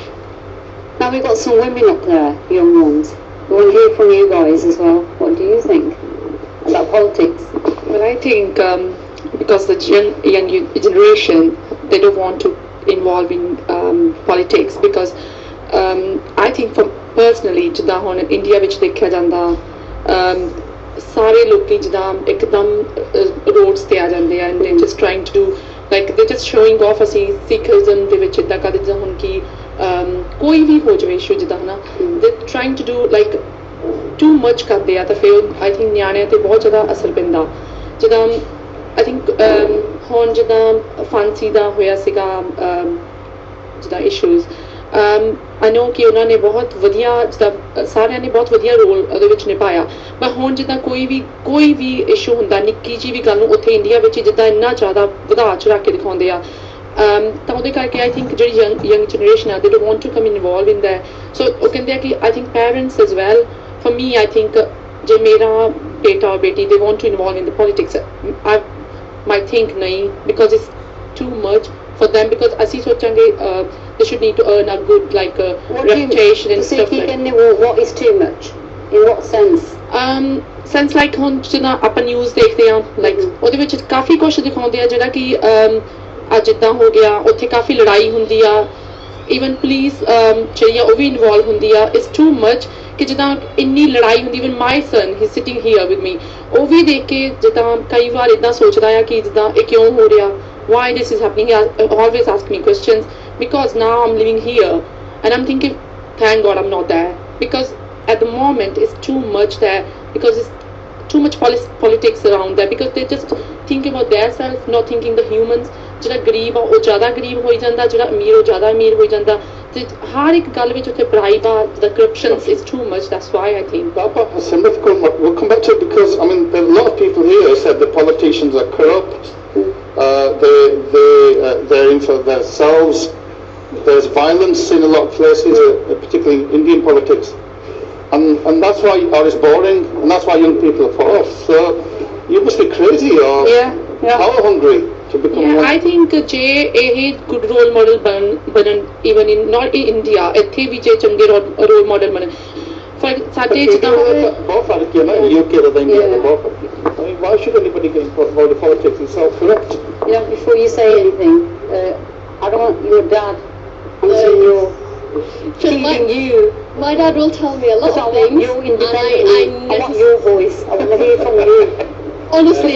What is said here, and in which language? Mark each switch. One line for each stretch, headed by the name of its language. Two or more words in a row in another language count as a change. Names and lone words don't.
English: Now we've got some women up there, young ones. We want to hear from you guys as well. What do you think about politics? Well, I think because the young generation, they don't want to involve in politics, because I think personally,
Punjabi: ਜਿੱਦਾਂ ਹੁਣ ਇੰਡੀਆ ਵਿੱਚ ਦੇਖਿਆ ਜਾਂਦਾ ਸਾਰੇ ਲੋਕੀ ਜਿੱਦਾਂ ਇੱਕਦਮ ਰੋਡਸ ਤੇ ਆ ਜਾਂਦੇ ਆ,
English: and they're just trying to do like they're just showing off
Punjabi: ਅਸੀਂ ਸਿੱਖੀਜ਼ਮ ਦੇ ਵਿੱਚ ਇੱਦਾਂ ਕਰਦੇ ਜਿੱਦਾਂ ਹੁਣ ਕਿ ਕੋਈ ਵੀ ਹੋ ਜਾਵੇ ਇਸ਼ੂ ਜਿੱਦਾਂ ਹਨਾ,
English: they're trying to do like too much
Punjabi: ਕਰਦੇ ਆ, ਤਾਂ ਫਿਰ
English: I think
Punjabi: ਨਿਆਣਿਆਂ ਤੇ ਬਹੁਤ ਜ਼ਿਆਦਾ ਅਸਰ ਪੈਂਦਾ। ਜਿੱਦਾਂ
English: I think
Punjabi: ਹੁਣ ਜਿੱਦਾਂ ਫਾਂਸੀ ਦਾ ਹੋਇਆ ਸੀਗਾ ਜਿੱਦਾਂ ਇਸ਼ੂਜ਼,
English: I know
Punjabi: ਕਿ ਉਹਨਾਂ ਨੇ ਬਹੁਤ ਵਧੀਆ ਜਿੱਦਾਂ ਸਾਰਿਆਂ ਨੇ ਬਹੁਤ ਵਧੀਆ ਰੋਲ ਉਹਦੇ ਵਿੱਚ ਨਿਭਾਇਆ, ਪਰ ਹੁਣ ਜਿੱਦਾਂ ਕੋਈ ਵੀ ਇਸ਼ੂ ਹੁੰਦਾ, ਨਿੱਕੀ ਜਿਹੀ ਵੀ ਗੱਲ ਨੂੰ ਉੱਥੇ ਇੰਡੀਆ ਵਿੱਚ ਜਿੱਦਾਂ ਇੰਨਾ ਜ਼ਿਆਦਾ ਵਧਾ ਚੜਾ ਕੇ ਦਿਖਾਉਂਦੇ ਆ, ਤਾਂ ਉਹਦੇ ਕਰਕੇ
English: I think
Punjabi: ਜਿਹੜੀ
English: young generation
Punjabi: ਆ,
English: they don't want to come involved in that. So
Punjabi: ਉਹ ਕਹਿੰਦੇ ਆ ਕਿ
English: I think parents as well, for me I think
Punjabi: ਜੇ ਮੇਰਾ
English: beta or beti they want to involve in the politics, I might think nahi, because it's too much for them, because
Punjabi: ਅਸੀਂ ਸੋਚਾਂਗੇ
English: they should need to earn a good like reputation and stuff like that. What is too much? In what sense? Sense like
Punjabi: ਹੁਣ ਜਿੱਦਾਂ ਆਪਾਂ ਨਿਊਜ਼ ਦੇਖਦੇ ਹਾਂ, like ਉਹਦੇ ਵਿੱਚ ਕਾਫੀ ਕੁਝ ਦਿਖਾਉਂਦੇ ਆ ਜਿਹੜਾ ਕਿ ਅੱਜ ਇੱਦਾਂ ਹੋ ਗਿਆ, ਉੱਥੇ ਕਾਫੀ ਲੜਾਈ ਹੁੰਦੀ ਆ, ਈਵਨ ਪੁਲਿਸ ਜਿਹੜੀ ਆ ਉਹ ਵੀ ਇਨਵੋਲਵ ਹੁੰਦੀ ਆ.
English: It's too much
Punjabi: ਕਿ ਜਿੱਦਾਂ ਇੰਨੀ ਲੜਾਈ ਹੁੰਦੀ.
English: Even my son he sitting here with me,
Punjabi: ਉਹ ਵੀ ਦੇਖ ਕੇ ਜਿੱਦਾਂ ਕਈ ਵਾਰ ਇੱਦਾਂ ਸੋਚਦਾ ਆ ਕਿ ਜਿੱਦਾਂ ਇਹ ਕਿਉਂ ਹੋ ਰਿਹਾ,
English: why this is happening. He always ask me questions, because now I'm living here and I'm thinking, thank God I'm not there, because at the moment it's too much there, because it's too much politics around there, because they just think about their self, not thinking the humans.
Punjabi: ਜਿਹੜਾ ਗਰੀਬ ਆ ਉਹ ਜ਼ਿਆਦਾ ਗਰੀਬ ਹੋਈ ਜਾਂਦਾ, ਜਿਹੜਾ ਅਮੀਰ ਉਹ ਜ਼ਿਆਦਾ ਅਮੀਰ ਹੋਈ ਜਾਂਦਾ, ਤੇ ਹਰ ਇੱਕ ਗੱਲ ਵਿੱਚ ਉੱਥੇ ਬ੍ਰਾਈਬ ਆ,
English: the corruption is too much. That's why I think we'll come back to it, because I mean there are a lot of people here said the politicians are corrupt. They're in for themselves. There's violence in a lot of places, particularly in Indian politics, and that's why it's boring, and that's why young people are far off. So you must be crazy or power hungry to become one. I think
Punjabi: ਜੇ ਇਹ
English: good role model
Punjabi: ਬਣਨ,
English: even in not in India,
Punjabi: ਇੱਥੇ ਵੀ ਜੇ ਚੰਗੇ
English: role model
Punjabi: ਬਣਨ. ਸਾਡੇ ਜਿੱਦਾਂ ਬਹੁਤ ਫਰਕ ਹੈ ਨਾ UK ਦਾ ਇੰਡੀਆ ਦਾ ਬਹੁਤ ਫਰਕ ਹੈ.
English: I mean, why should anybody get involved in politics? It's all corrupt. Yeah, before you say anything, I don't want your dad teaching you. My dad will tell me a lot of things, you independently. I want your voice. I want to hear from you. Honestly,